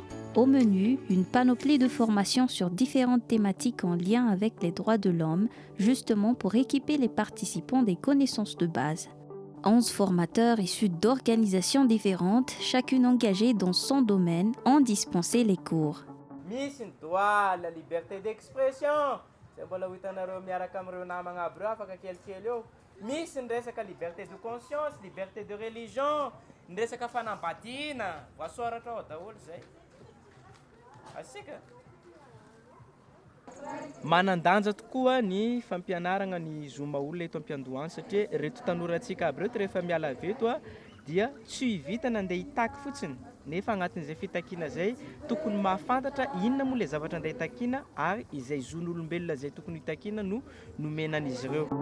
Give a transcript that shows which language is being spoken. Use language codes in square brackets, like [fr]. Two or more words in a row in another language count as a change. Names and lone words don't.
[fr] Au menu, une panoplie de formations sur différentes thématiques en lien avec les droits de l'homme, justement pour équiper les participants des connaissances de base. 11 formateurs issus d'organisations différentes, chacune engagée dans son domaine, ont dispensé les cours. [mg] Misy ny [fr] droit la liberté d'expression. [mg] Zay mbola ho hitanareo miaraka amin'ireo namagna aby reo afaka kelikely eo. Misy ny resaka [fr] liberté de conscience, liberté de religion, [mg] ny resaka fanambadiana, voasoratra ao daholo zay. Asika manandanja tokoa ny fampianarana ny zoma olona eto am-piandohany satria reto tanorantsika aby reto rehefa miala avy eto dia tsy hivita nandeha hitaky fotsiny nefa agnatin'izay fitakiana zay tokony mahafantatra inona moa ilay zavatra andeha hitakiana ary izay zon'olombelona zay tokony hitakiana no nomenan'izy ireo.